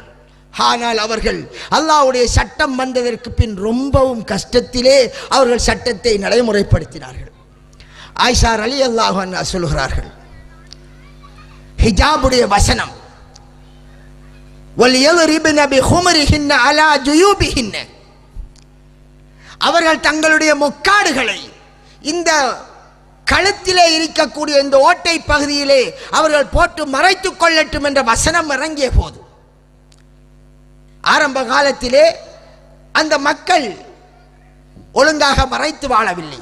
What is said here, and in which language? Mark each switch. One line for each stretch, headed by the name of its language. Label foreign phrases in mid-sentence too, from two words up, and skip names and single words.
Tamil: ஆனால் அவர்கள் அல்லாஹ்வுடைய சட்டம் வந்ததற்கு பின் ரொம்பவும் கஷ்டத்திலே அவர்கள் சட்டத்தை நடைமுறைப்படுத்தினார்கள். ஆயிஷா
Arabic: رضي الله عنها
Tamil: சொல்கிறார்கள், ஹிஜாபுடைய வசனம்
Arabic: وليضربن بخمرهن على جيوبهن,
Tamil: அவர்கள் தங்களுடைய முக்காடுகளை இந்த கழுத்திலே இருக்கக்கூடிய இந்த ஓட்டை பகுதியிலே அவர்கள் போட்டு மறைத்துக் கொள்ளட்டும் என்ற வசனம் இறங்கிய போது ஆரம்ப காலத்திலே அந்த மக்கள் ஒழுங்காக மறைத்து வாழவில்லை.